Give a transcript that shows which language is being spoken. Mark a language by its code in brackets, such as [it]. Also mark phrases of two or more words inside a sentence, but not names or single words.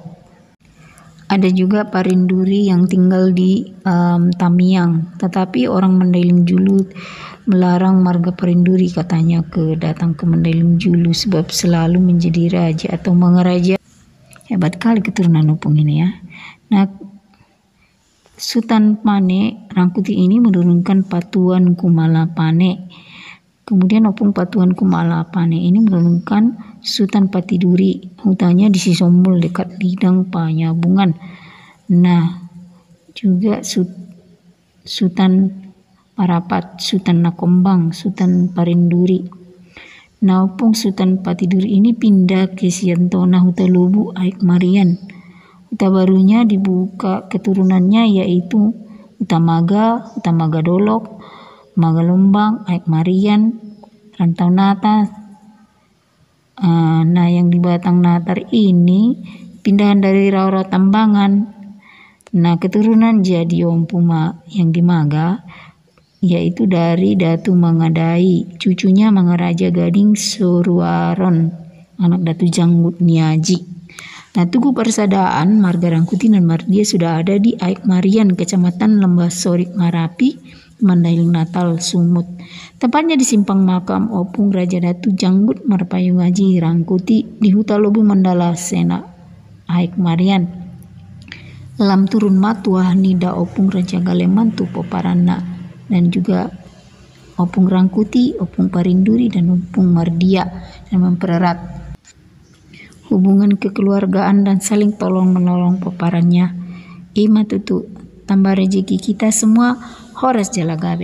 [id] Ada juga Parinduri yang tinggal di Tamiang, tetapi orang Mandailing Julu melarang marga Parinduri katanya datang ke Mandailing Julu sebab selalu menjadi raja atau mangaraja. Hebat kali keturunan Opung ini ya. Nah, Sultan Pane Rangkuti ini menurunkan Patuan Kumala Pane. Kemudian Opung Patuan Kumala Pane ini menurunkan Sultan Patiduri. Hutannya di Sisombol dekat Lidang Panyabungan. Nah, juga Sultan Parapat, Sultan Nakombang, Sultan Parinduri. Nah, Opung Sultan Patiduri ini pindah ke Siantona Hutalubu Aik Marian. Huta barunya dibuka keturunannya yaitu Utamaga Dolok, Magalombang, Aik Marian, Rantau Nata. Nah, yang di Batang Natar ini pindahan dari Raura Tambangan. Nah, keturunan jadi Ompuma yang di Maga yaitu dari Datu Mangadai, cucunya Mangaraja Gading Soruaron, anak Datu Janggut Niaji. Nah, tugu persadaan marga Rangkuti dan Mardia sudah ada di Aik Marian, Kecamatan Lembah Sorik Marapi, Mandailing Natal, Sumut. Tepatnya di simpang makam Opung Raja Datu Janggut Marpayung Ngaji Rangkuti di Hutalobu Mandala Sena, Aik Marian. [btm] Lam turun matuah nida [id] Opung Raja Galemantu Poparana dan juga Opung Rangkuti, Opung Parinduri dan Opung Mardia dan mempererat hubungan kekeluargaan dan saling tolong-menolong peparannya. [btm] Ima tutu [id] tambah rezeki kita semua, [btm] Horas Jalagabe.